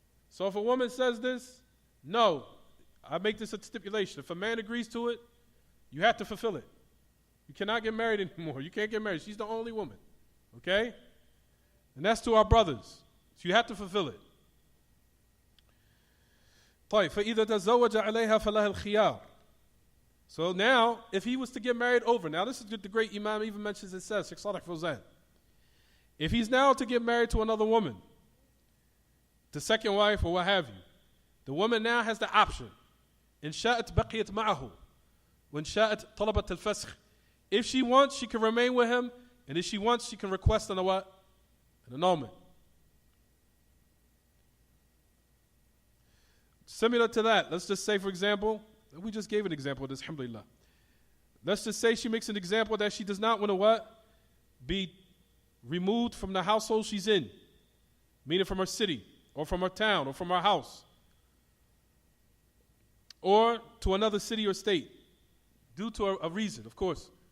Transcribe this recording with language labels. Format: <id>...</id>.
<en>So if a woman says this, no, I make this a stipulation. If a man agrees to it, you have to fulfill it. You cannot get married anymore. You can't get married. She's the only woman. Okay? And that's to our brothers. So you have to fulfill it.</en> <ar>طيب فإذا تزوج عليها فلها الخيار.</ar> <en>So now, if he was to get married over, now this is what the great Imam even mentions, it says, Sheikh Salih Fawzan. If he's now to get married to another woman, the second wife or what have you, the woman now has the option.</en> <ar>إن شاءت بقيت معه وإن شاءت طلبت الفسخ.</ar> <en>If she wants, she can remain with him, and if she wants, she can request an what? An annulment. Similar to that, let's just say, for example, we just gave an example of this, alhamdulillah. Let's just say she makes an example that she does not want to what? Be removed from the household she's in, meaning from her city, or from her town, or from her house, or to another city or state, due to a reason, of course.</en>